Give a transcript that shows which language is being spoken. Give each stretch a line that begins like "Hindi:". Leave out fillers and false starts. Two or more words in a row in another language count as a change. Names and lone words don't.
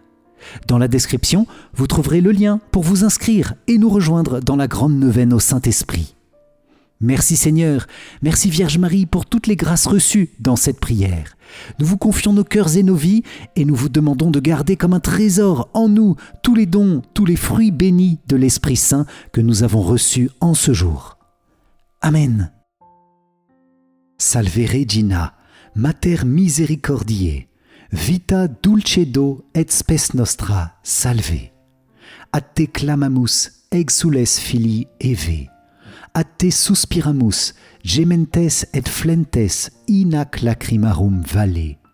French: Dans la description, vous trouverez le lien pour vous inscrire et nous rejoindre dans la grande neuvaine au Saint-Esprit. Merci Seigneur, merci Vierge Marie pour toutes les grâces reçues dans cette prière. Nous vous confions nos cœurs et nos vies et nous vous demandons de garder comme un trésor en nous tous les dons, tous les fruits bénis de l'Esprit Saint que nous avons reçus en ce jour. Amen.
Latin: Salve Regina, Mater Misericordiae, vita dulcedo et spes nostra, salve. Ad te clamamus, exsules filii Eve. Ad te suspiramus, gementes et flentes in ac lacrimarum valle.